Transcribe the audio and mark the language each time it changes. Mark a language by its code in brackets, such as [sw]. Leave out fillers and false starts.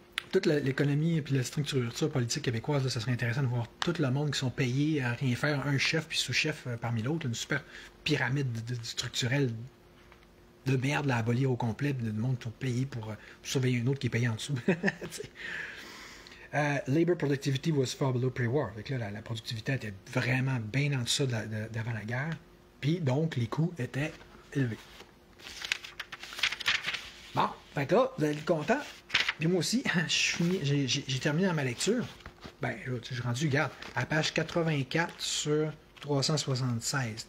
[fr] toute l'économie et la structure politique québécoise, là, ça serait intéressant de voir tout le monde qui sont payés à rien faire, un chef puis sous-chef parmi l'autre, une super pyramide structurelle de merde à abolir au complet, de monde qui sont payés pour surveiller un autre qui est payé en dessous. [en] Labor productivity was far below pre-war. [fr] Fait que là, la productivité était vraiment bien en dessous d'avant la guerre. Puis donc, les coûts étaient élevés. Bon, fait que là, vous allez être content. Puis moi aussi, j'ai terminé dans ma lecture. Ben, là, j'ai rendu, regarde, à page 84 sur 376.